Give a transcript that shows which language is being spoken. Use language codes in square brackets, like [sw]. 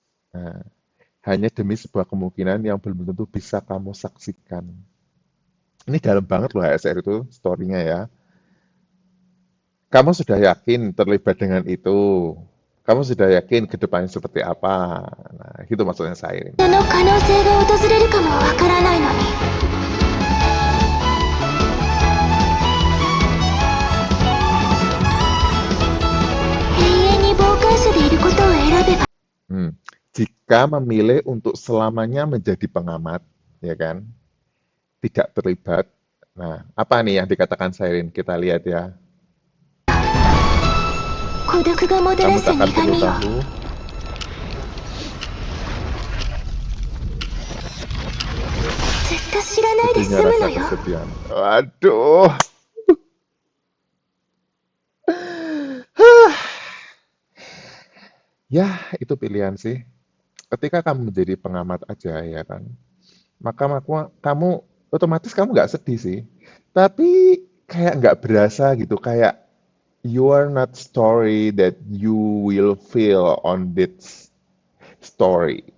[id] Nah, hanya demi sebuah kemungkinan yang belum tentu bisa kamu saksikan. Ini dalam banget loh HSR itu story-nya ya. Kamu sudah yakin terlibat dengan itu? Kamu sudah yakin ke depannya seperti apa? Nah, itu maksudnya Siren. [ja] その可能性が訪れるかもわからないのに。永遠に傍観者でいることを選べば。 [id] Jika memilih untuk selamanya menjadi pengamat, ya kan? Tidak terlibat. Nah, apa nih yang dikatakan Siren? Kita lihat ya. [ja] 孤独がもたら [id] Kamu [ja] す [id] tak akan [ja] 苦 [id] perlu [ja] みを [id] tahu. [ja] ずっと知らないで [id] Sedihnya [ja] 済む [id] rasa [ja] のよ。 [id] kesedihan. Waduh. Ya, itu pilihan sih. Ketika kamu menjadi pengamat aja, ya kan? Maka kamu otomatis kamu nggak sedih sih. Tapi kayak nggak berasa gitu. [en] Kayak you are not story that you will feel on this story.